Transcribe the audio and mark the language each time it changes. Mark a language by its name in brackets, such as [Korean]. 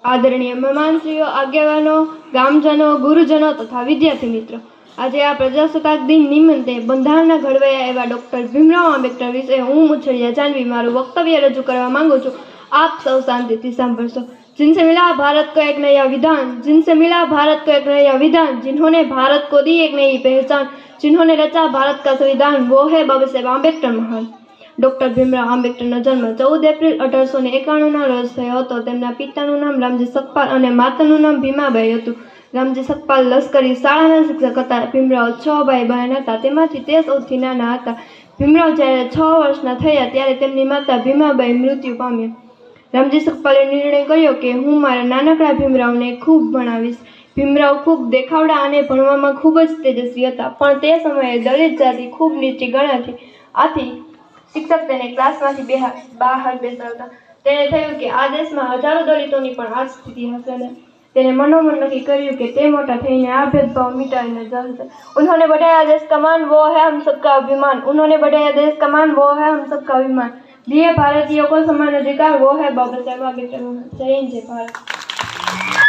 [Gujarati] આદરણીય મહેમાનશ્રીઓ, આગેવાનો, ગામજનો, ગુરુજનો તથા વિદ્યાર્થી મિત્રો, આજે આ પ્રજાસત્તાક દિન નિમિત્તે બંધારણના ઘડવૈયા એવા ડૉક્ટર ભીમરાવ આંબેડકર વિશે હું મુછળિયા જાનવી મારું વક્તવ્ય રજૂ કરવા માંગુ છું। आप सब शांति संभरसो। [Hindi] जिनसे मिला भारत को एक नया विधान, जिनसे मिला भारत को एक नया विधान, जिन्होंने भारत को दी एक नई पहचान, जिन्होंने रचा भारत का संविधान, वो है बाबा साहेब आंबेडकर महान। [Gujarati] डॉक्टर भीमराव आंबेडकरનો જન્મ 14 એપ્રિલ 1891ના રોજ થયો હતો। તેમના પિતાનું નામ રામજી સકપાલ અને માતાનું નામ ભીમાબાઈ હતું। રામજી સકપાલ લશ્કરી શાળાના શિક્ષક હતા। ભીમરાવ 6 ભાઈ બહેન હતા, તેમાંથી તે સૌથી નાના હતા। ભીમરાવ જ્યારે 6 વર્ષના થયા ત્યારે તેમની માતા ભીમાબાઈ મૃત્યુ પામ્યા। રામજી સકપાલે નિર્ણય કર્યો કે હું મારા નાનકડા ભીમરાવને ખૂબ ભણાવીશ। ભીમરાવ ખૂબ દેખાવડા અને ભણવામાં ખૂબ જ તેજસ્વી હતા, પણ તે સમયે દલિત જાતિ ખૂબ નીચી ગણાતી, આથી શિક્ષક તેને ક્લાસમાંથી બહાર બેસાડતા। તેને થયું કે આ દેશમાં હજારો દલિતોની પણ આ સ્થિતિ હશે ને। તેને મનોમન નક્કી કર્યું કે તે મોટા થઈને આ भेदभाव मिटाઈને જશે। [Hindi] उन्होंने बढ़ाया देश का मान, वो है हम सबका अभिमान। उन्होंने बढ़ाया देश का मान, वो है हम सबका अभिमान। दिए भारतीयों को समान अधिकार, वो है बाबा साहेब आंबेडकर। जय हिंद, जय भारत।